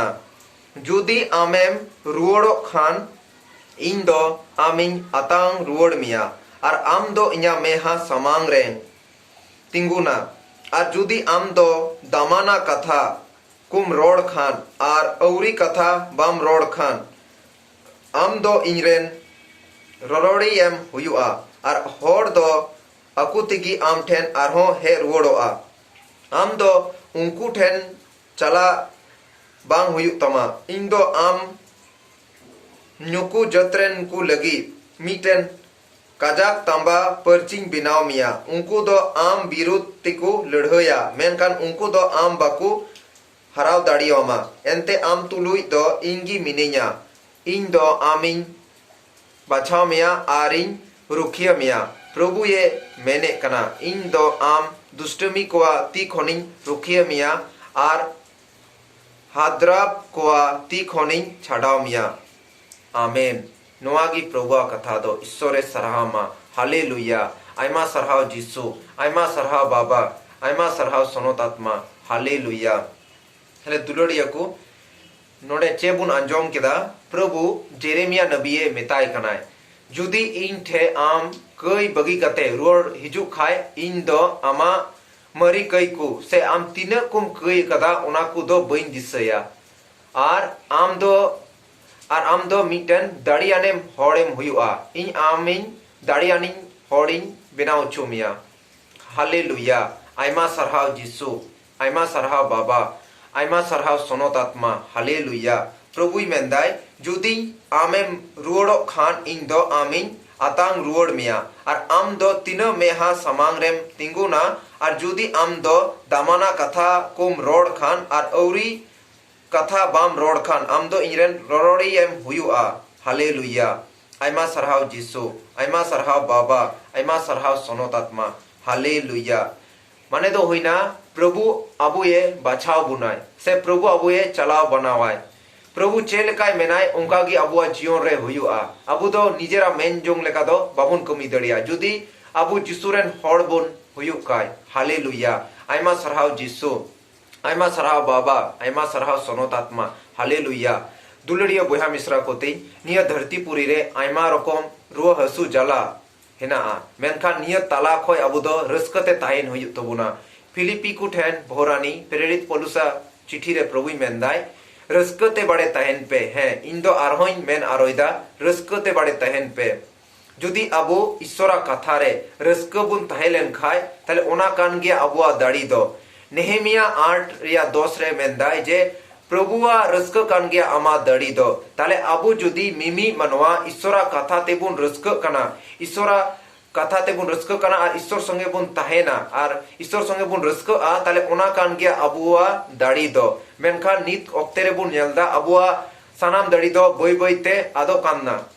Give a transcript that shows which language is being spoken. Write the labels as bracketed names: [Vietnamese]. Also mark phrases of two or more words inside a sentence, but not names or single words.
[Santali] जुदी आमेम रुवड़ो खान इन दो आमिन अतांग रुवड़ मिया और आम दो इन्या मेहा समांग रेन तिंगुना और जुदी आम दो दामाना कथा कुम रोड खान और औरी कथा बाम रोड खान आम दो इनरेन ररोड़ी एम हुयुआ और होड़ दो अकुतिगी आम ठेन आरहो हे रुवड़ोआ आम दो उनको ठेन चला बांग हुयुग तमा इन दो आम नुकु जत्रेन को लगी मीटेन काजाक तांबा परचिंग बिनाव मिया उनको दो आम बिरुद तिको लड़हया मेनकान उनको दो आम बाकू हराव दाड़ियोमा एंते आम तुलुई दो इंगी मिनिया इन दो आमिन बाछाव मिया आरिन रुखिया मिया प्रभु ये मेने कना इन दो आम दुष्टमी कोआ ती खोनिंग रुखिया मिया आर हाद्राब कोआ ती खोनिंग छाड़ाव मिया। आमेन। नोआगी प्रभुआ कथा दो ईश्वरे सरहामा। हालेलुया। आयमा सरहाव जिसु, आयमा सरहाव बाबा, आयमा सरहाव सोनत आत्मा। हालेलुया। हेले दुलड़िया को नोडे चेबुन अंजोम केदा प्रभु जेरेमिया नबीए मेताय कनाय जुदी इन ठे आम कई बगी कते रुड़ हिजू खाय इन दो आमा मरी कई को से आम तीना कुम कई कदा उना को दो बइन दिसया आर आम दो मीटन दाड़ियाने होड़ेम हुयुआ इन आमिन दाड़ियानी होड़िन बेनाव चुमिया। हालेलुया। आयमा सरहाव जिसु, आयमा सरहाव बाबा, आयमा सरहाव सोनत आत्मा हालेलुया प्रभुई मेंदाय जुदी आमेम रुवड़ो खान इन दो आमिन आतांग रुवड़ मिया और आम दो तीनो मेहा समांग रेम तिंगुना और जुदी आम दो दामाना कथा कुम रोड खान और औरी कथा बाम रोड खान आम दो इंजरेन रोरोड़ी एम हुयुआ हालेलुया आयमा सरहाव जिसु आयमा सरहाव बाबा आयमा सरहाव सोनत आत्मा हालेलुया माने दो हुईना प्रभु अबुए बाछाव बुनाय से प्रभु अबुए चलाव बनावाय प्रभु चेलकाय मेनाय उनका गी अबुआ जीवन रे हुयुआ अबु दो निजेरा मेन जोंग लेका दो बाबुन कमी दड़िया जुदी अबु जिसुरेन हड़ बुन हुयुकाय हालेलुया आयमा सरहाव जिसु आयमा सरहाव बाबा आयमा सरहाव सोनत आत्मा हालेलुया दुलड़िया बया मिश्रा को निया धरतीपुरी रे आयमा रकम रुआ हसु जला हेना मेनखान निया ताला खय अबु दो रस्कते ताहेन हुयुग तबुना फिलिपी को ठेन भोरानी प्रेरित पौलुसा चिठी रे प्रभु मेंदाय रस्कते बड़े ताहेन पे हैं इन दो आरहोइन मेन आरोइदा रस्कते बड़े ताहेन पे जुदी अबु ईश्वरा कथा रे रस्क बुन ताहेलेन खाय ताले ओना कान गे अबुआ दाड़ी दो नेहेमिया 8 या 10 रे मेंदाय जे प्रभुआ रस्क कान गया आमा दड़ी दो ताले अबु जुदी मिमी मनवा ईश्वरा कथा तेबुन रस्क कना ईश्वरा कथा तेबुन रस्क कना और ईश्वर संगे बुन ताहेना और ईश्वर संगे बुन रस्क आ ताले ओना कान गया अबुआ दड़ी दो मेनखान नित ऑक्ते रे बुन नेलदा अबुआ सानाम दड़ी दो बय बयते आदो कान्ना